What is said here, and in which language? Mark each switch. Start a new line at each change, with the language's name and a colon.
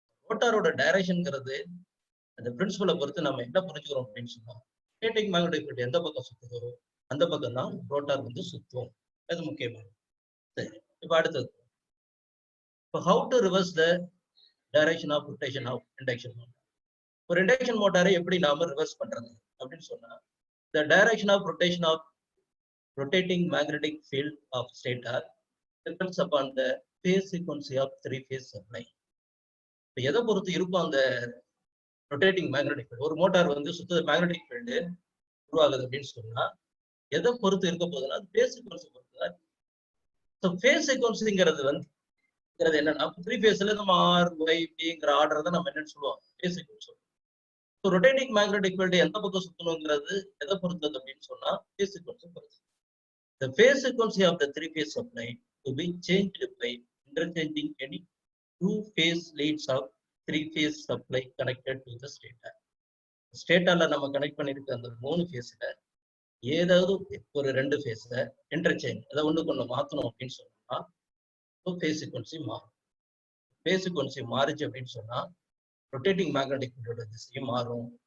Tamil: ரோட்டாரோட டைரக்ஷன்ங்கிறது அந்த பிரின்சிபலை பொறுத்து நம்ம என்ன புரிஞ்சுக்கிறோம் அப்படின்னு சொன்னா ரொட்டேட்டிங் மேக்னெட்டிக் ஃபீல்டு எந்த பக்கம் சுத்துதோ அந்த பக்கம் தான் ரோட்டார் வந்து சுத்தும். அது முக்கியமானது. சரி, இப்போ அடுத்தது இப்போ
English: How to reverse the direction of rotation of induction motor.
Tamil: ஒரு இண்டக்ஷன் மோட்டாரை எப்படி நாம ரிவர்ஸ் பண்றது அப்படின்னு சொன்னா
English: the direction of rotation of rotating magnetic field of stator depends upon the phase frequency of 3-phase supply.
Tamil: இப்போ எதை பொறுத்து இருக்கும் அந்த ரொட்டேட்டிங் மேக்னெட்டிக் ஃபீல்டு, ஒரு மோட்டார் வந்து சுத்த மேக்னெட்டிக் ஃபீல்டு உருவாகுது அப்படின்னு சொன்னா எதை பொறுத்து இருக்க போகுதுன்னா ஃபேஸ் சீக்வன்ஸ் பொறுத்து தான். ஸோ ஃபேஸ் சீக்வன்ஸுங்கிறது என்னன்னா 3 ஃபேஸ்ல நம்ம ஆர் ஒய் பிங்கிற ஆர்டர் தான் நம்ம என்னன்னு சொல்லுவோம் ஃபேஸ் சீக்வன்ஸ் சொல்லுவோம். ஸோ ரொட்டேட்டிங் மேக்னெட்டிக் ஃபீல்டு எந்த பக்கம் சுத்தணுங்கிறது எதை பொறுத்தது அப்படின்னு சொன்னா ஃபேஸ் சீக்வன்ஸ் பொறுத்து.
English: The phase frequency of the 3-phase supply to be changed by interchanging any 2 phase leads of 3-phase supply connected to the stator.
Tamil: ஸ்டேட்டர்ல நம்ம கனெக்ட் பண்ணிருக்க அந்த 3 ஃபேஸ்ல ஏதாவது ஒரு 2 ஃபேஸ்ல இன்டர்சேஞ்ச் அதை ஒண்ணுக்கு ஒண்ணு மாத்தணும் அப்படின்னு சொன்னா ஃபேஸ் சீக்வன்சி மாறும். ஃபேஸ் சீக்வன்சி மாறுச்சு அப்படின்னு சொன்னா ரொட்டேட்டிங் மேக்னெட்டிக் ஃபீல்டோட திசையும் மாறும்.